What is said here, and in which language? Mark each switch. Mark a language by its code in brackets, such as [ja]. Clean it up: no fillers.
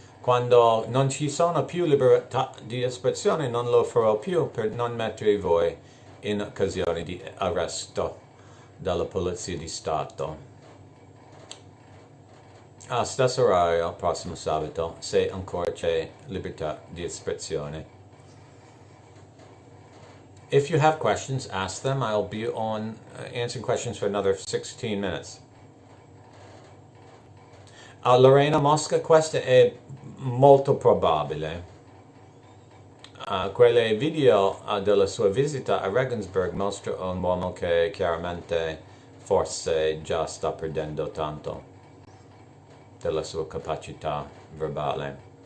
[it] Quando non ci sono più libertà di espressione non lo farò più per non mettere voi in occasione di arresto dalla Polizia di Stato. Stesso orario, prossimo sabato, se ancora c'è libertà di espressione. [en] If you have questions, ask them. I'll be on answering questions for another 16 minutes. [it] Lorena Mosca, questo è molto probabile. quelle video della sua visita a Regensburg mostrano un uomo che chiaramente forse già sta perdendo tanto della sua capacità verbale.